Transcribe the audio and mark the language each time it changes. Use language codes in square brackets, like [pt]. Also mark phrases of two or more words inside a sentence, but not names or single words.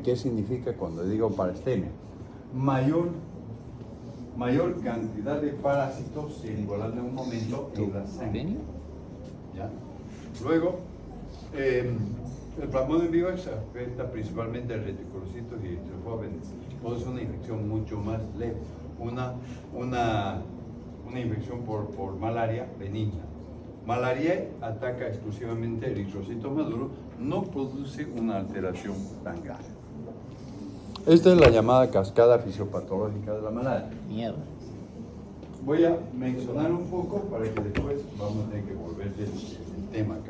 [es] ¿Qué significa cuando digo parestemia? Mayor cantidad de parásitos circulando en un momento en la sangre. ¿Ya? Luego, el Plasmodium vivax afecta principalmente al reticulocitos y eritrojóvenes. Puede ser una infección mucho más leve, una infección por malaria benigna. Malaria ataca exclusivamente eritrocitos maduros, no produce una alteración tan grave. Esta es la llamada cascada fisiopatológica de la malaria. Miedo. Voy a mencionar un poco para que después vamos a tener que volver del tema acá.